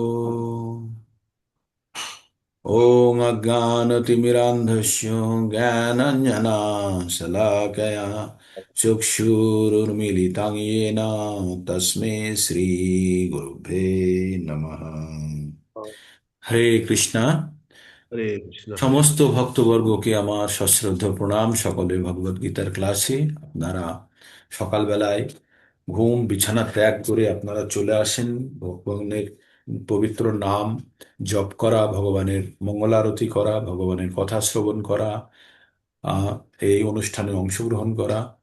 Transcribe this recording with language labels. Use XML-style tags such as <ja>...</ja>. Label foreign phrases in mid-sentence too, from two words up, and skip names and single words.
<sa>ॐ अज्ञानतिमिरान्धस्य ज्ञानाञ्जनशलाकया चक्षुरुन्मीलितं येन तस्मै श्रीगुरुभ्ये नमः।</sa> <bn>হরে কৃষ্ণা। হরে কৃষ্ণ। সমস্ত ভক্তবর্গকে আমার সশ্রদ্ধ প্রণাম। সকলে ভগবদ গীতার ক্লাসে আপনারা সকালবেলায় ঘুম বিছানা ত্যাগ করে আপনারা চলে আসেন। ভগবানের পবিত্র নাম জপ করা, ভগবানের মঙ্গলারতি করা, ভগবানের কথা শ্রবণ করা, আহ, এই অনুষ্ঠানে অংশগ্রহণ করা।</bn>